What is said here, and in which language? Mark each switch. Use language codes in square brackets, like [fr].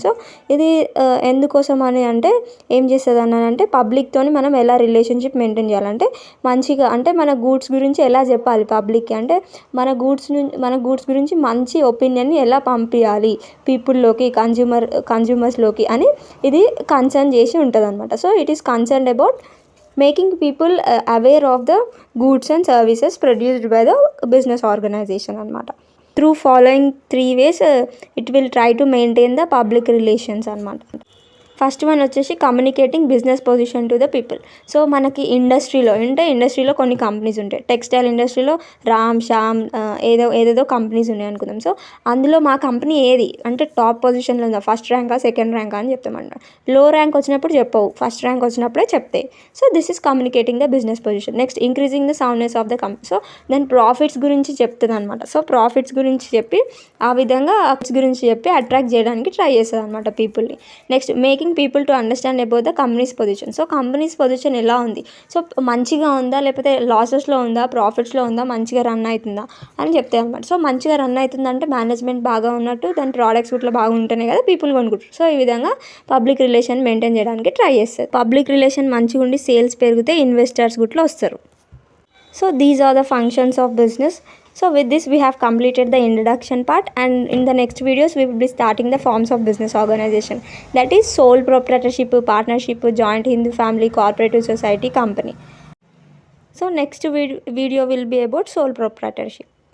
[te] So ఇది ఎందుకోసం అని అంటే ఏం చేస్తుంది అని అంటే, పబ్లిక్తోని మనం ఎలా రిలేషన్షిప్ మెయింటైన్ చేయాలంటే మంచిగా, అంటే మన గూడ్స్ గురించి ఎలా చెప్పాలి పబ్లిక్కి, అంటే మన గూడ్స్ గురించి మంచి ఒపీనియన్ని ఎలా పంపించాలి పీపుల్లోకి, కన్జ్యూమర్స్లోకి అని ఇది కన్సర్న్ చేసి ఉంటుంది అనమాట. [en] So it is concerned about making people aware of the goods and services produced by the business organization అనమాట. Through following 3 ways it will try to maintain the public relations అనమాట. [te] ఫస్ట్ వన్ వచ్చేసి [en] Communicating business position to the people. [te] So మనకి ఇండస్ట్రీలో కొన్ని companies ఉంటాయి. Textile ఇండస్ట్రీలో రామ్, శ్యామ్, ఏదేదో companies ఉన్నాయి అనుకుందాం. సో అందులో మా కంపెనీ ఏది అంటే టాప్ పొజిషన్లో ఉందా, ఫస్ట్ ర్యాంకా, సెకండ్ ర్యాంకా అని చెప్తామన్నమాట. లో ర్యాంక్ వచ్చినప్పుడు చెప్పవు, ఫస్ట్ ర్యాంక్ వచ్చినప్పుడే చెప్తాయి. So [en] This is communicating the business position. [te] Next [en] Increasing the soundness of the company. [te] So దాని ప్రాఫిట్స్ గురించి చెప్తుంది అనమాట. సో ప్రాఫిట్స్ గురించి చెప్పి ఆ విధంగా అట్రాక్ట్ చేయడానికి ట్రై చేస్తుంది అనమాట పీపుల్ని. Next [en] Making people to understand about the companies position. [te] So companies position ఎలా ఉంది, సో మంచిగా ఉందా, లేకపోతే లాసెస్లో ఉందా, ప్రాఫిట్స్లో ఉందా, మంచిగా రన్ అవుతుందా అని చెప్తాయి అనమాట. సో మంచిగా రన్ అవుతుందంటే మేనేజ్మెంట్ బాగా ఉన్నట్టు, దాని ప్రోడక్ట్స్ కూడా బాగా ఉంటేనే కదా పీపుల్ కొనుక్కుంటారు. సో ఈ విధంగా పబ్లిక్ రిలేషన్ మెయింటైన్ చేయడానికి ట్రై చేస్తారు. పబ్లిక్ రిలేషన్ మంచిగా ఉండి సేల్స్ పెరిగితే ఇన్వెస్టర్స్ కూడా వస్తారు. [en] So these are the functions of business. So with this we have completed the introduction part, and in the next videos we will be starting the forms of business organization, that is sole proprietorship, partnership, joint Hindu family, cooperative society, company. So next video will be about sole proprietorship.